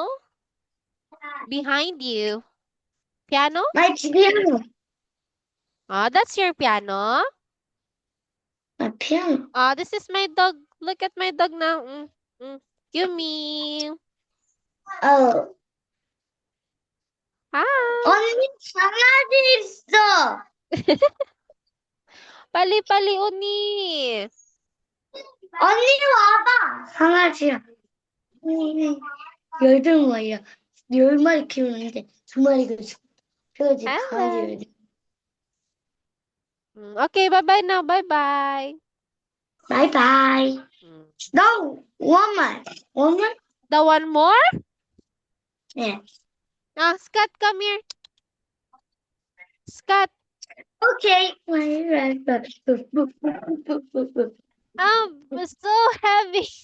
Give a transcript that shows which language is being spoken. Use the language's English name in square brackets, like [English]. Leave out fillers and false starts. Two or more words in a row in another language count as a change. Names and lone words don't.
[English] Behind you. Piano? My piano. Ah, that's your piano? My piano. Ah, this is my dog. Look at my dog now. Yumi. Oh. Hi. [Korean] 언니 강아지 있어. 빨리 언니. 언니 와봐. 강아지야. 12마리야. 10마리 키우는데 2마리가 그래야지 강아지를. [English] Okay, bye-bye now. Bye-bye. Bye. No, one more. The one more? Yeah. Ah, Scott, come here. Scott. Okay. It's so heavy.